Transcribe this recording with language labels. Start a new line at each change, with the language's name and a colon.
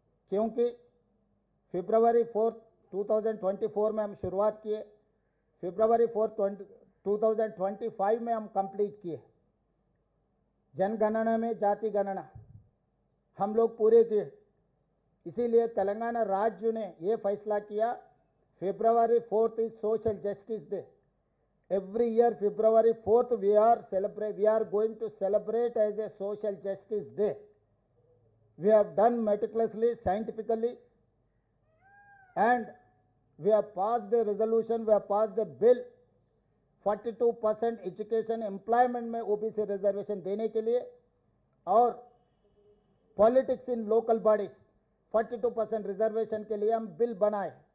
Hindi: क्योंकि February 4, 2024 में हम शुरुआत किए, February 4, 2025 में हम कंप्लीट किए। जनगणना में जाति गणना हम लोग पूरे किए। इसीलिए तेलंगाना राज्य ने ये फैसला किया, February 4
English: Is social justice day. every year February 4th we are going to celebrate as a social justice day. We have done meticulously, scientifically, and we have passed a resolution, we have passed a bill 42%
Hindi: education employment में OBC reservation देने के लिए, और politics in local bodies 42% reservation के लिए हम bill बनाए।